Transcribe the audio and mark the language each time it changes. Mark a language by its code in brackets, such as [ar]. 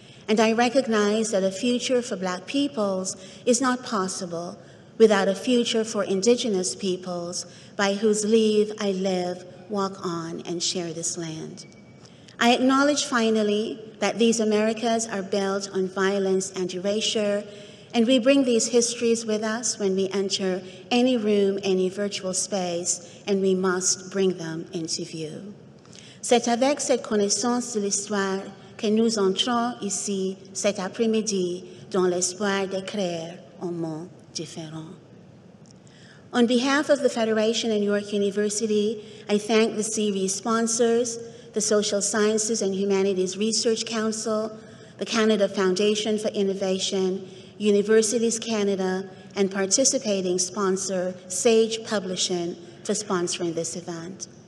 [en] And I recognize that a future for Black peoples is not possible without a future for Indigenous peoples by whose leave I live, walk on, and share this land. I acknowledge finally that these Americas are built on violence and erasure, and we bring these histories with us when we enter any room, any virtual space, and we must bring them into view. [fr] C'est avec cette connaissance de l'histoire que nous entrons ici cet après-midi dans l'espoir de créer un monde différent. [en] On behalf of the Federation and York University, I thank the series sponsors, the Social Sciences and Humanities Research Council, the Canada Foundation for Innovation, Universities Canada, and participating sponsor, Sage Publishing, for sponsoring this event.